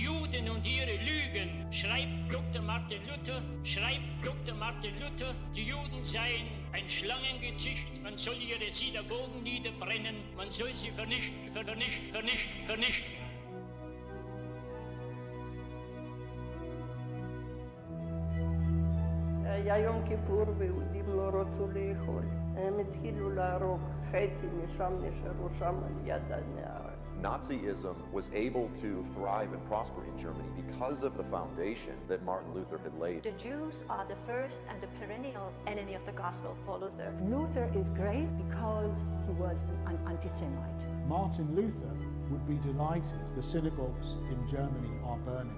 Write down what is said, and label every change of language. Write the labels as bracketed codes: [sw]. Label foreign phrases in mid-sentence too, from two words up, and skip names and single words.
[de] Juden und ihre Lügen, schreibt Dr. Martin Luther, die Juden seien ein Schlangengezücht, man soll ihre Synagogen niederbrennen, man soll sie vernichten. [he] היה יום כיפור ויהודים לא רצו לאכול. הם התחילו להרוג, חצי משם נשארו שם על יד הנהר. [en] Nazism was able to thrive and prosper in Germany because of the foundation that Martin Luther had laid. The Jews are the first and the perennial enemy of the gospel for Luther. Luther is great because he was an anti-Semite. Martin Luther would be delighted the synagogues in Germany are burning.